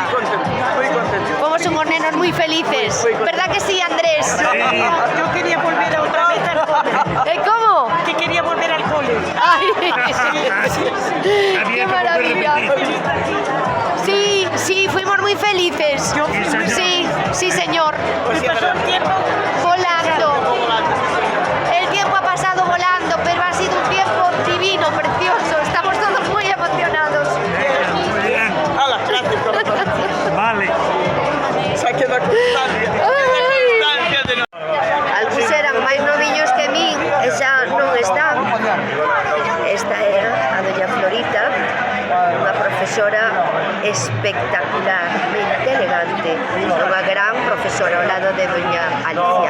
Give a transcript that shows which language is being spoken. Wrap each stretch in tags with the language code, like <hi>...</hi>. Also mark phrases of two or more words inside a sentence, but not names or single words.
<gl>Moi contento. Fomos unhos nenos moi felices.</gl> <es>Verdad que sí, Andrés? Yo quería volver</es> <gl>outra vez</gl> <es>al cole. ¿Cómo? Que quería volver al cole. Ay, qué maravilla. Sí, fuimos muy felices. Sí, señor. Pues pasó el tiempo volando. El tiempo ha pasado volando, pero ha sido un tiempo divino, precioso. Estamos todos muy emocionados. Muy bien. Hala, gracias, corazón. Vale. Se queda constancia.</es> <gl>Algúns eran máis noviños que min e xa non están. Esta era a doña Florita, unha profesora espectacularmente elegante, unha gran profesora ao lado de doña Alicia.</gl>